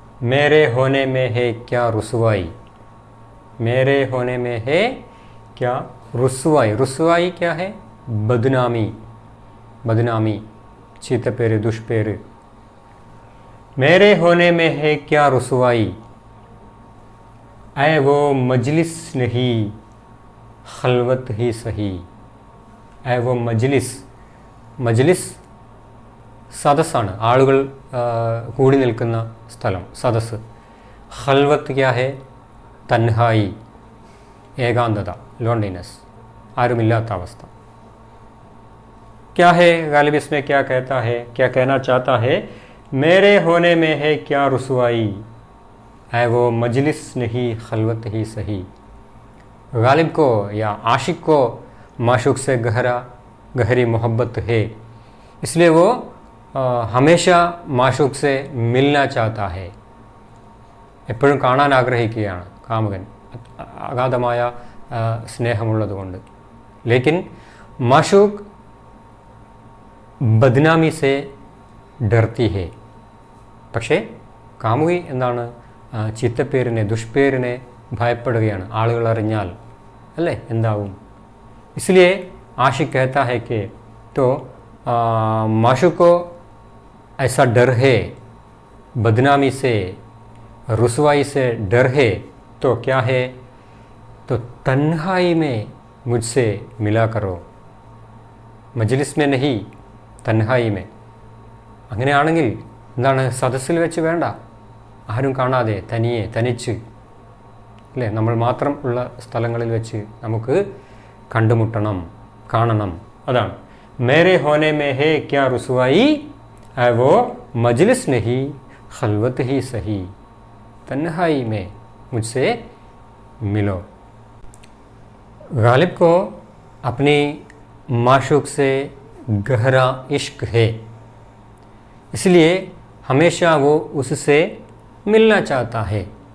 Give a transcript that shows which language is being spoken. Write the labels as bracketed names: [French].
[Hindi] मेरे होने में है क्या रुसवाई, मेरे होने में है क्या रुसवाई। रुसवाई क्या है? बदनामी, बदनामी, [Malayalam] चीतपेर, दुष्पेर। [Hindi] मेरे होने में है क्या रुसवाई, ऐ वो मजलिस नहीं खलवत ही सही। ऐ वो मजलिस, [Malayalam] മജ്ലിസ് സദസ്സാണ്, ആളുകൾ കൂടി നിൽക്കുന്ന സ്ഥലം, സദസ്സ്। [Hindi] ഖൽവത്ത് ക്യാ ഹേ? [Malayalam] തൻഹായി, ഏകാന്തത, ലോൺലിനെസ്, ആരുമില്ലാത്ത അവസ്ഥ। [Hindi] क्या है? गालिब इसमें क्या कहता है, क्या कहना चाहता है? मेरे होने में है क्या रुसवाई, ऐ वो मजलिस नहीं खलवत ही सही। गालिब को या आशिक को माशूक से गहरी मोहब्बत है, इसलिए वो हमेशा माशूक से मिलना चाहता है, [Malayalam] എപ്പോഴും കാണാൻ ആഗ്രഹിക്കുകയാണ് കാമുകൻ, അഗാധമായ സ്നേഹമുള്ളതുകൊണ്ട്। [Hindi] ലേക്കിൻ മാഷൂഖ് ബദ്നാമി സെ ഡർത്തി ഹെ. [Malayalam] പക്ഷേ കാമുകി എന്താണ്? ചീത്തപ്പേരിനെ, ദുഷ്പേരിനെ ഭയപ്പെടുകയാണ്. ആളുകൾ അറിഞ്ഞാൽ അല്ലേ എന്താവും? [Hindi] इसलिए आशिक कहता है कि तो माशूक को ऐसा डर है, बदनामी से, रुसवाई से डर है, तो क्या है? तो तन्हाई में मुझसे मिला करो, മജ്ലിസ് में नहीं, തൻഹായി में. [Malayalam] അങ്ങനെയാണെങ്കിൽ എന്താണ്? സദസ്സിൽ വെച്ച് വേണ്ട, ആരും കാണാതെ തനിയെ തനിച്ച് അല്ലേ, നമ്മൾ മാത്രം ഉള്ള സ്ഥലങ്ങളിൽ വെച്ച് നമുക്ക് കണ്ടുമുട്ടണം, കാണണം. [Hindi] അതാണ് മേരെ ഹോനെ മേ ഹേ ക്യാ റുസ്വായി है वो मजलिस नहीं, खलवत ही सही, तन्हाई में मुझसे मिलो. गालिब को अपनी माशूक से गहरा इश्क है, इसलिए हमेशा वो उससे मिलना चाहता है.